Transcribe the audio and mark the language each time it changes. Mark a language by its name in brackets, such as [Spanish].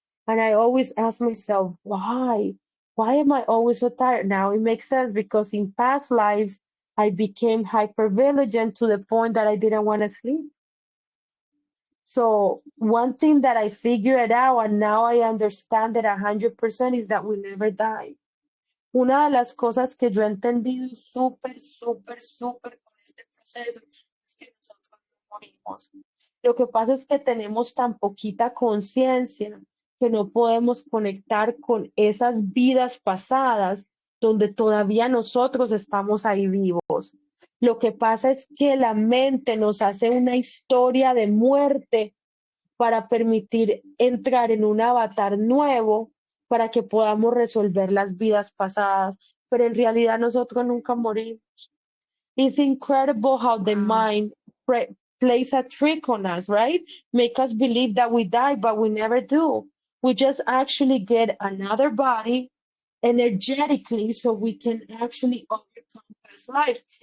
[English] And I always ask myself, why? Why am I always so tired? Now it makes sense, because in past lives, I became hypervigilant to the point that I didn't want to sleep. So one thing that I figured out, and now I understand it 100%, is that we never die. [Spanish] Una de las cosas que yo he entendido súper, súper, súper con este proceso es que nosotros no morimos. Lo que pasa es que tenemos tan poquita conciencia que no podemos conectar con esas vidas pasadas donde todavía nosotros estamos ahí vivos. Lo que pasa es que la mente nos hace una historia de muerte para permitir entrar en un avatar nuevo para que podamos resolver las vidas pasadas, pero en realidad nosotros nunca morimos. [English] It's incredible how the mind plays a trick on us, right? Make us believe that we die, but we never do. We just actually get another body energetically so we can actually overcome past lives.